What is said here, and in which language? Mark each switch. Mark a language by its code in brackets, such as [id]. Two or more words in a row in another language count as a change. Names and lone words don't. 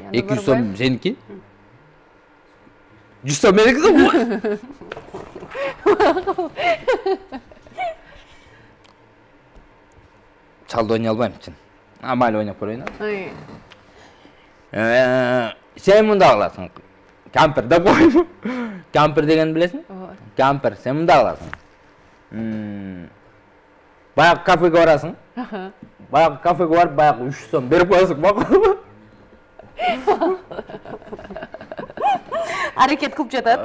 [ky] 200 сом сеники. 100 сом меники. Чалды ойнай албайм чын. Майли ойнап көрөйүн. Ой. Сен мында кыласың. [kk] Кампер деп қойдым. Кампер деген білесің? Кампер, сен мұнда аласың. Баяғы кафеге барасың. Баяғы кафеге барып, баяғы 3 сом беріп қоясың, мақұл. Әрекет қылып жатады.